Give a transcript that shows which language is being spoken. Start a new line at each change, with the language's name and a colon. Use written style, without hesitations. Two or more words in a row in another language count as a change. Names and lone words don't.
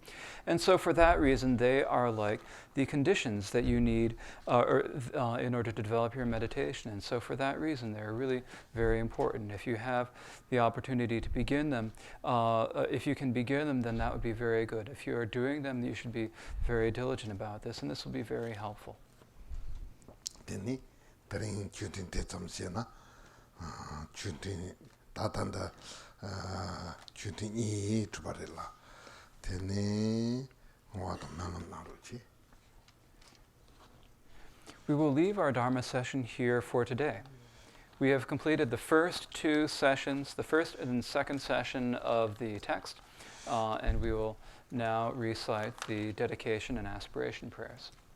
English: And so for that reason, they are like the conditions that you need in order to develop your meditation. And so for that reason, they're really very important. If you have the opportunity to begin them, if you can begin them, then that would be very good. If you are doing them, you should be very diligent about this, and this will be very helpful. Teni taring chutin te chamsena chutin tatanda chutin I tubarilla teni ngwa nangam naruchi. We will leave our Dharma session here for today. We have completed the first two sessions, the first and second session of the text, and we will now recite the dedication and aspiration prayers.